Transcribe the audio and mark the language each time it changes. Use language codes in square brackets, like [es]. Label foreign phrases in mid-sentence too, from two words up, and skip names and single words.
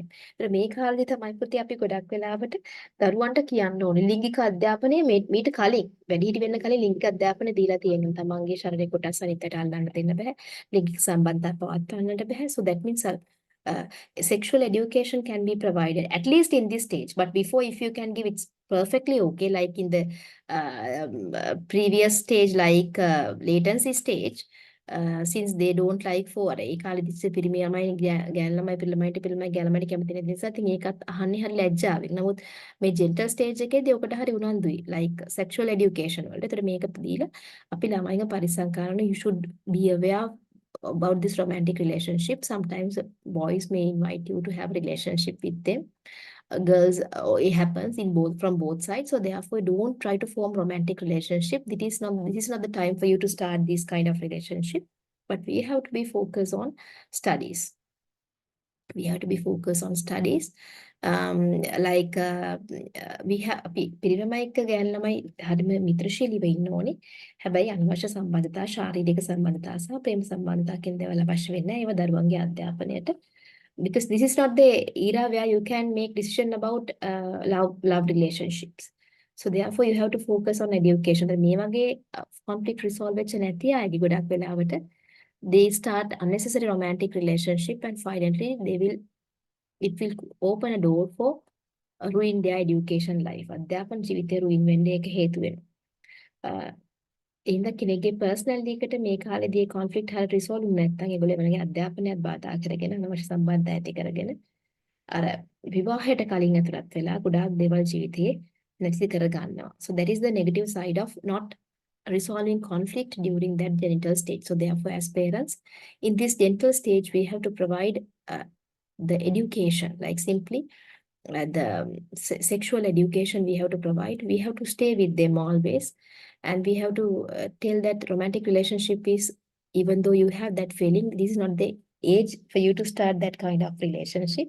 [si] ඒතර මේ කාලේදී තමයි පුතේ අපි ගොඩක් වෙලාවට දරුවන්ට කියන්න ඕනේ ලිංගික අධ්‍යාපනය මීට කලින් වැඩිහිටි වෙන්න කලින් ලිංගික අධ්‍යාපනය දීලා තියෙනවා. තමන්ගේ ශරීර කොටස් අනිත්යට අල්ලන්න දෙන්න බෑ. ලිංගික සම්බන්ධතා පවත්වන්නට බෑ. [en] So that means sexual education can be provided at least in this stage, but before if you can give it perfectly okay, like in the previous stage, like latency stage, since they don't like for [si] ඒ කාලෙ දිස්සේ පිරිමි ළමයි ගෑනු ළමයි පිරිමයිට ගෑනු ළමයි කැමති නැති නිසා ඉතින් ඒකත් අහන්නේ හරි ලැජ්ජාවෙන්. නමුත් මේ [en] genital stage [si] එකේදී ඔකට හරි උනන්දුයි, [en] like sexual education වලට. [si] ඒතර මේක දීලා අපි ළමයින්ව පරිස්සම් කරන, [en] you should be aware about this romantic relationship. Sometimes boys may invite you to have relationship with them. Girls, it happens in both, from both sides. So therefore, don't try to form romantic relationship. This is not the time for you to start this kind of relationship. But we have to be focused on studies. We have to be focused on studies. Like we have [si] පිරිමයි එක්ක ගෑනු ළමයි හරිම මිත්‍රශීලීව ඉන්න ඕනේ. හැබැයි අනවශ්‍ය සම්බන්ධතා, ශාරීරික සම්බන්ධතා සහ ප්‍රේම සම්බන්ධතා කියන දේවල් අවශ්‍ය වෙන්නේ නැහැ. ඒව දරුවන්ගේ අධ්‍යාපනයට, [en] because this is not the era where you can make decision about love relationships. So therefore you have to focus on education. [si] මේ වගේ [en] conflict resolve [si] වෙච්ච නැති අයගේ ගොඩක් වෙලාවට [en] they start unnecessary romantic relationship, and finally it will open a door for ruin their education life. [si] අධ්‍යාපන ජීවිතේ ruin වෙන්න ඒක හේතු වෙනවා. එහෙනම් කෙනෙක්ගේ personality එකට මේ කාලේදී conflict හරියට resolve නැත්නම් ඒගොල්ලෝ එවනගේ අධ්‍යාපනයත් බාධා කරගෙන අනවශ්‍ය සම්බන්ධ ඇති කරගෙන අර විවාහයට කලින් ඇතුළත් වෙලා ගොඩාක් දේවල් ජීවිතේ නැති කර ගන්නවා. [en] So that is the negative side of not resolving conflict during that genital stage. So therefore, as parents, in this genital stage, we have to provide the education, like simply the sexual education we have to provide. We have to stay with them always, and we have to tell that romantic relationship is, even though you have that feeling, this is not the age for you to start that kind of relationship.